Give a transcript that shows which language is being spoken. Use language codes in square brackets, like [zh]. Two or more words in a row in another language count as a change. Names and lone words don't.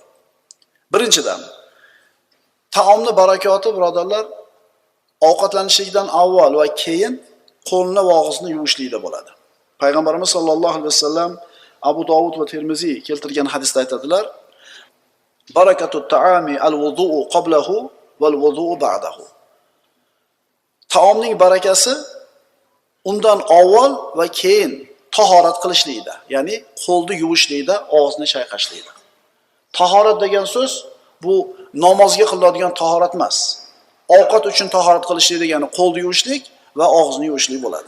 [uz] Birinchidan, taomni barakoti birodarlar ovqatlanishlikdan avval va keyin qo'lni va og'izni yuvishlikda bo'ladi. Payg'ambarimiz [ar] صلى الله عليه وسلم [uz] Abu Dovud va Termiziy keltirgan hadisda aytadilar: [ar] بركة الطعام الوضوء قبله والوضوء بعده. [uz] Taomning barakasi undan avval va keyin tahorat qilishlikda, ya'ni qo'lni yuvishlikda, og'izni chayqashlikda. Tahorat degan so'z bu namozga qilinadigan tahorat emas. Ovqat uchun tahorat qilishlik degani qo'lni yuvishlik va og'izni yuvishlik bo'ladi.